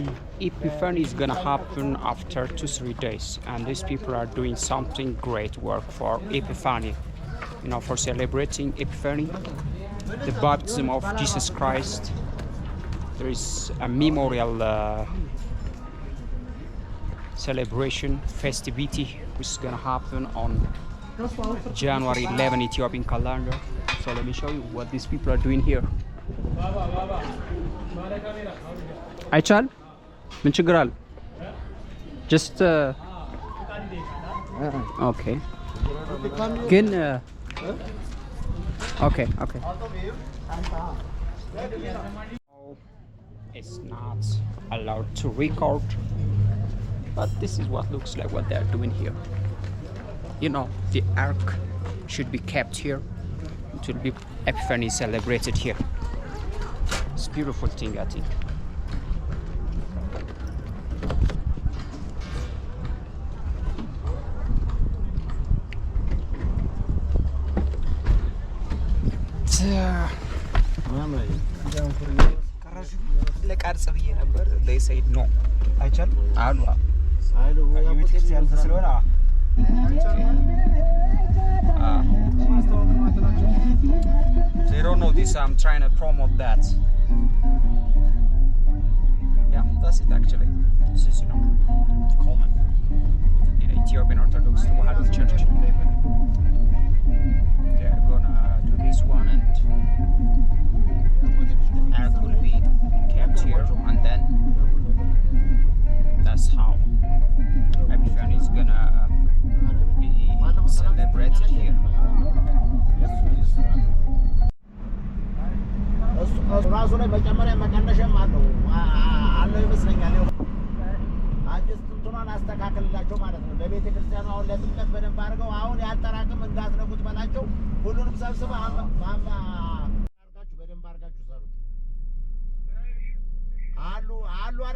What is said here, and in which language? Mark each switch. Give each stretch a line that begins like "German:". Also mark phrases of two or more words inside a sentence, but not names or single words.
English: Epiphany is gonna happen after 2-3 days, and these people are doing something great work for Epiphany, for celebrating Epiphany, the baptism of Jesus Christ. There is a memorial celebration festivity which is gonna happen on January 11 Ethiopian calendar. So let me show you what these people are doing here.
Amharic: አይቻል ምን ችግር አለ?
English: just okay ግን okay okay it's not allowed to record, but this is what looks like what they are doing here. You know, the ark should be kept here. It will be Epiphany celebrated here. It's a beautiful thing, I think.
Amharic: ለቃርጽ ብዬ ነበር
English: they said no
Amharic: አይቻል አሉ የቤተክርስቲያን ስለሆነ
English: they don't know this. I'm trying to promote that. Yeah, that's it actually. This is, you know, common in Ethiopian Orthodox Tewahedo Church. They're gonna do this one, and the ark will be kept here, and then that's how Epiphany is gonna be celebrated here.
Amharic: ራሱ ላይ መጨመሪያ መቀነሻም አለው ይመስለኛል። አዲስ እንትኗን አስተካክልላቸው ማለት ነው። ለቤተ ክርስቲያኑ አሁን ለጥምቀት በደንብ አድርገው አሁን ያልጠራቅም እንዳትነኩት በላቸው። ሁሉንም ሰብስበው አርጋችሁ በደንብ አርጋችሁ ሰሩት። አሉ አይደል?